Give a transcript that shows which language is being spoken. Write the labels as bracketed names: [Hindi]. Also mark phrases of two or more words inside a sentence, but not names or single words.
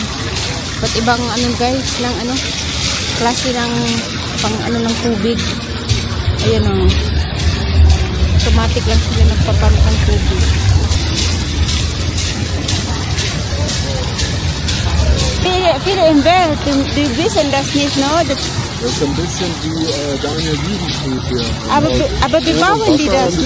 [Filipino] Iba't ibang ano guys, ng ano, klase ng pang ano ng tubig. Ayan oh. Automatic lang sila nagpapano ng tubig. [German] Viele im Welt, du wissen das nicht, no? Das ist ein bisschen wie deine Jugendbuch hier. Aber wie bauen die das, no?